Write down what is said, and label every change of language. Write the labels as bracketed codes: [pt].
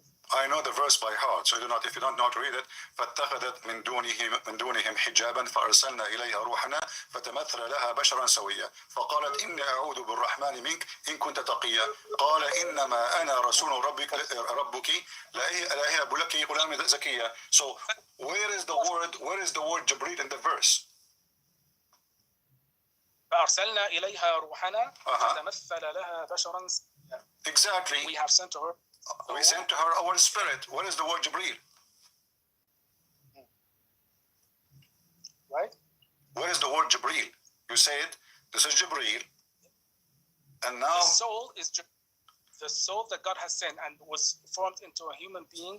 [en] I know the verse by heart, so if you don't know how to read it, [ar] فاتخذت من دونهم حجابا فأرسلنا إليها روحنا فتمثل لها بشرا سويا فقالت إني أعوذ بالرحمن منك إن كنت تقيا قال إنما أنا رسول ربك لا أهب لك غلام زكيا. [en] So where is the word Jibreel in the verse? [ar] فأرسلنا إليها روحنا فتمثل لها بشرا سويا. [en] Exactly. We have sent to her. We sent to her our spirit. What is the word Jibreel? Right? What is the word Jibreel? You said this is Jibreel, and now the soul that God has sent and was formed into a human being.